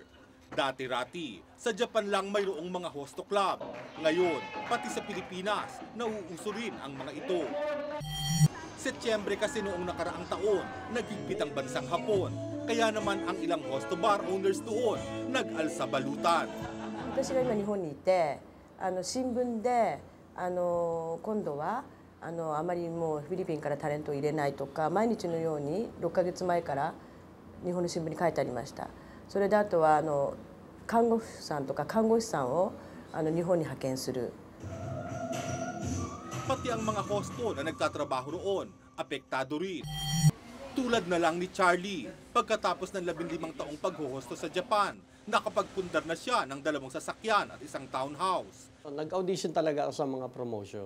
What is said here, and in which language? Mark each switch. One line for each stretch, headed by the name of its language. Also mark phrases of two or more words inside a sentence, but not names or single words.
Filipino: Dati-rati, sa Japan lang mayroong mga hosto club. Ngayon, pati sa Pilipinas, nauuso rin ang mga ito. Setyembre kasi noong nakaraang taon, naghigpit ang bansang Hapon. Kaya naman ang ilang hosto
English: bar owners
Filipino: doon nag-alsa balutan.
Japanese: 私が今日本にいて、新聞で今度はあまりもうフィリピンからタレントを入れないとか、毎日のように6ヶ月前から日本の新聞に書いてありました。それであとは看護婦さんとか看護師さんを日本に派遣する。
Filipino: Pati ang mga hosto na nagtatrabaho roon, apektado rin. Tulad na lang ni Charlie, pagkatapos ng 15 taong paghohosto sa Japan, nakapagpundar na siya ng 2 sasakyan at isang townhouse. Nag-audition talaga ako sa mga promotion.